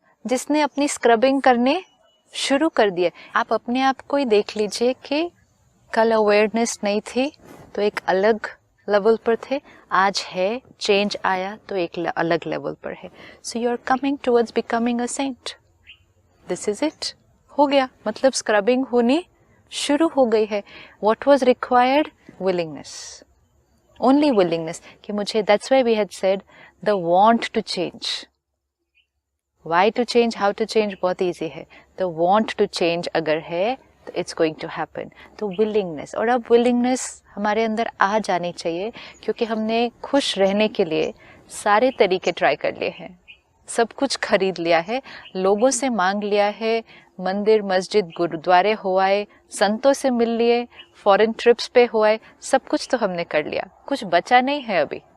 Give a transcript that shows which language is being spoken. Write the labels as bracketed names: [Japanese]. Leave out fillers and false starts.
[Hindi] जिसने अपनी स्क्रबिंग करने शुरू कर दिया. आप अपने आप को ही देख लीजिए कि कल अवेयरनेस नहीं थी तो एक अलग लेवल पर थे, आज है, चेंज आया तो एक अलग लेवल पर है. [English] So you are coming towards becoming a saint. This is it. [Hindi] हो गया, मतलब स्क्रबिंग होनी शुरू हो गई है. [English] What was required? Willingness. Only willingness. [Hindi] कि मुझे, [English] that's why we had said the want to change. Why to change, how to change [Hindi] बहुत easy है. [English] The want to change [Hindi] अगर है तो [English] it's going to happen. [Hindi] तो willingness, और अब willingness हमारे अंदर आ जानी चाहिए, क्योंकि हमने खुश रहने के लिए सारे तरीके ट्राई कर लिए हैं, सब कुछ खरीद लिया है, लोगों से मांग लिया है, मंदिर मस्जिद गुरुद्वारे हो आए, संतों से मिल लिए, फॉरेन ट्रिप्स पे हो आए, सब कुछ तो हमने कर लिया, कुछ बचा नहीं है अभी.